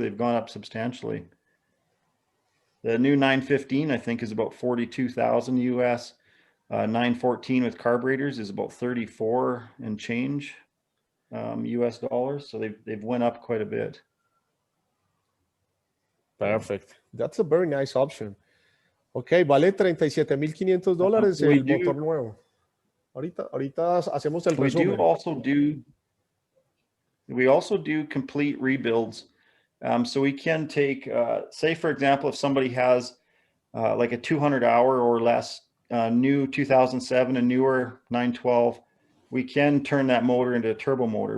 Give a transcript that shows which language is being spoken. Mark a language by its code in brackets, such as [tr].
[en] They've gone up substantially. The new 915, I think, is about 42,000 US. 914 with carburetors is about 34 and change US dollars. So they've went up quite a bit. Perfect. That's a very nice option. [es] Ok, vale $37,500 el motor nuevo. Ahorita hacemos el resumen. [en] We also do complete rebuilds. So we can take, say for example, if somebody has like a 200 hour or less, new 2007 and newer 912, we can turn that motor into a turbo motor.